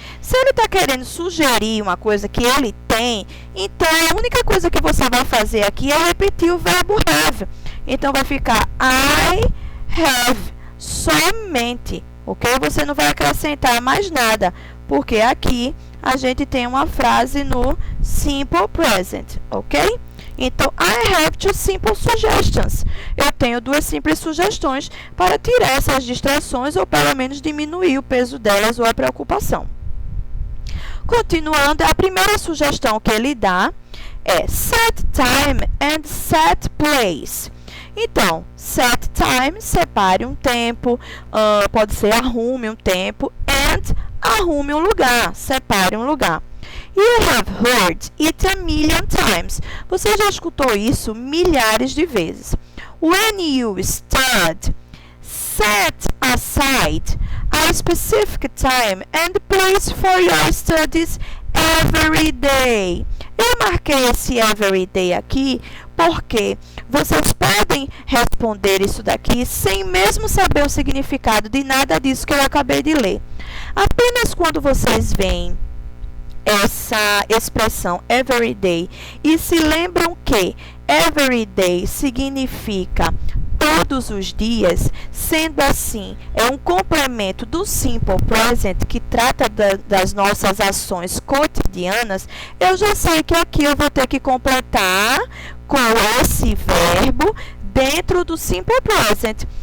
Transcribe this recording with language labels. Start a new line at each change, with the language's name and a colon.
Portuguese: Se ele está querendo sugerir uma coisa que ele tem, então a única coisa que você vai fazer aqui é repetir o verbo have. Então vai ficar
English: I have,
Portuguese: somente, ok? Você não vai acrescentar mais nada, porque aqui a gente tem uma frase no simple present, ok?
English: Então, I have two simple suggestions.
Portuguese: Eu tenho duas simples sugestões para tirar essas distrações ou pelo menos diminuir o peso delas ou a preocupação. Continuando, a primeira sugestão que ele dá é
English: set time and set place.
Portuguese: Então, set time, separe um tempo, pode ser arrume um tempo, and arrume um lugar, separe um lugar.
English: You have heard it a million times.
Portuguese: Você já escutou isso milhares de vezes.
English: When you study, set aside a specific time and place for your studies every day.
Portuguese: Eu marquei esse every day aqui porque vocês podem responder isso daqui sem mesmo saber o significado de nada disso que eu acabei de ler. Apenas quando vocês veem essa expressão every day e se lembram que every day significa todos os dias, sendo assim, é um complemento do simple present que trata das nossas ações cotidianas, eu já sei que aqui eu vou ter que completar com esse verbo dentro do simple present.